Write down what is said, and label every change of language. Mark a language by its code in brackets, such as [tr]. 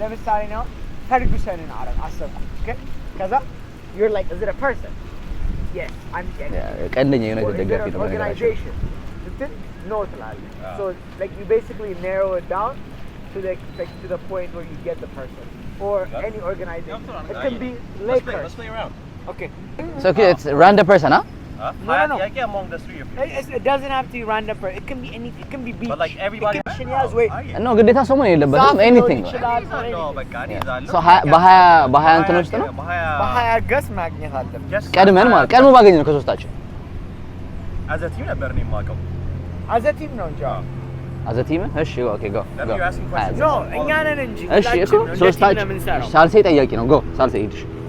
[am] ለምሳሌ ነው ፈርጉሰንን አሰብኩ። [en] Okay? [am] ከዛ [en] you're like, is it a person? Yes. I'm [am] ቀንደኛ የሆነ ደጋፊ ነው [en] organization. No [am] ትላለህ. [en] So like you basically narrow it down to the point where you get the person or any organization. It can be Lakers. Let's play around. Okay. So okay, it's random person, huh? No. Yeah, among the three of you. It doesn't have to be random person. It can be anything. It can be beach. But like everybody. [am] No, ግዴታ ሰው መሆን የለበትም. [en] Anything. [am] No, በቃ እኔ So በሀያ እንትን ውስጥ ነው በሀያ ገስ ማግኘት አለብን። ቀድመን ማለት ቀድሞ ባገኘ ነው ከሶስታችን [en] as a team [am] ነበር እኔ የማውቀው። [en] as a team [am] ነው እንጂ [en] as a team [am] እሺ ኦኬ [en] go You're asking questions. [am] no እኛ ነን እንጂ እሺ እኮ ሶስታችን ሳልሴ ጠያቂ ነው go ሳልሴ ሂድሽ